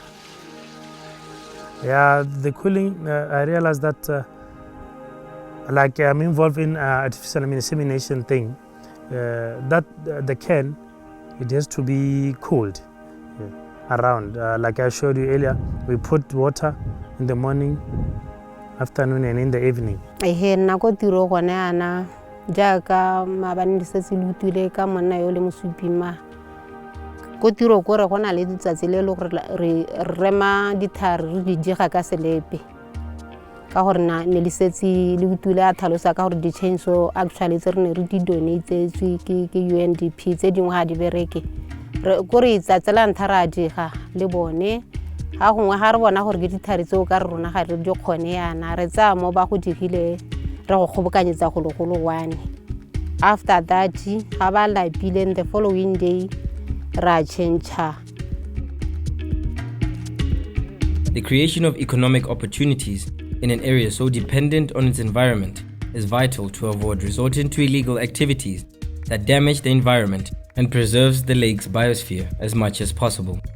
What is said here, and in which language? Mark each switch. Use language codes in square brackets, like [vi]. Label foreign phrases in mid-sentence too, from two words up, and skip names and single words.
[en] Yeah, the cooling, I realized that like I'm involved in artificial insemination thing, that the can, it has to be cooled around. Like I showed you earlier, we put water in the morning, afternoon, and in the evening. [tn] Jaaka maabane di setse le utile ka monna yo le mosupima ko tiro ko re gona le ditsatsi le le gore re rema dithari re di diga ka selepe ka gore ne le setse le utile a thalosa ka gore di [en] change so actually [tn] tse re ne re di donate ke UNDP tse dingwe ga di bereke go re itsatsela nthara diga le bone ga gongwe ga re bona gore ke dithari tseo ka re rona ga re di kgone yana re tsa mo ba go digile. [en] After that, the following day, the creation of economic opportunities in an area so dependent on its environment is vital to avoid resorting to illegal activities that damage the environment and preserves the lake's biosphere as much as possible.